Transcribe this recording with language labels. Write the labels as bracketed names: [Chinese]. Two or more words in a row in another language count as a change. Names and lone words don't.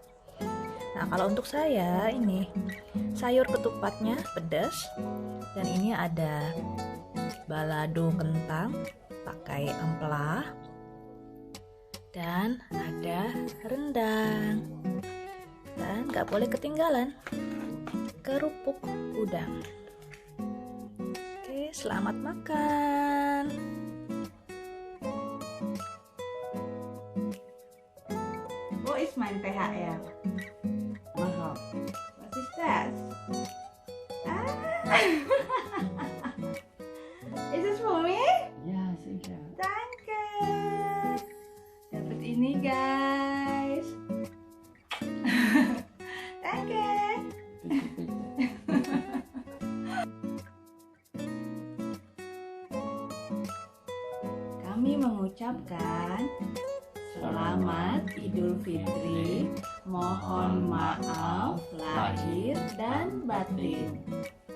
[Indonesian] Nah, kalau untuk saya ini sayur ketupatnya pedas, dan ini ada balado kentang pakai ampela, dan ada rendang, dan nggak boleh ketinggalan kerupuk udang. Oke, selamat makan. [German] Wo is mein THR? [Indonesian] Mahal. [English] What is that? Is this for me? [German] Ja, sicher. Danke. [Indonesian] Dapat ini guys. [German] Danke. Bitte, bitte. [Indonesian] Kami mengucapkan Selamat Idul Fitri. Mohon maaf lahir dan batin.